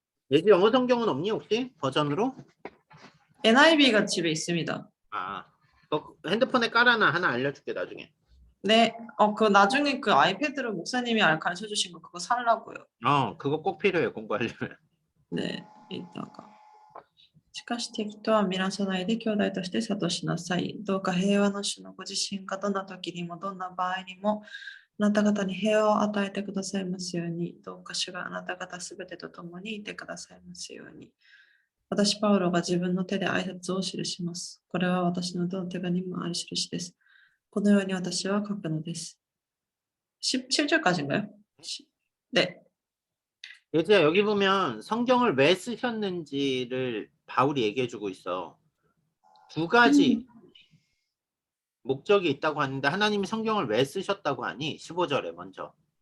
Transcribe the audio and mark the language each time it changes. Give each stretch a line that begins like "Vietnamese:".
Korean: 예지 영어 성경은 없니 혹시? 버전으로? NIV가 집에 있습니다. 너 핸드폰에 깔아놔. 하나 알려줄게 나중에. 네. 그 나중에 그 아이패드로 목사님이 가르쳐 주신 거 그거 살라고요. 그거 꼭 필요해 공부하려면. 네. 이따가.
Japanese: しかし敵とは見なさないで兄弟として諭しなさい。どうか平和の主のご自身がどんな時にもどんな場合にもあなた方に平和を与えてくださいますように。どうか主があなた方すべてと共にいてくださいますように。私、パウロが自分の手で挨拶を記します。これは私のどの手紙にもある印です。このように私は書くのです。
Korean: 17절까지인가요? 네. 예지야 여기 보면 성경을 왜 쓰셨는지를 바울이 얘기해주고 있어. 두 가지 목적이 있다고 하는데 하나님이 성경을 왜 쓰셨다고 하니? 15절에 먼저.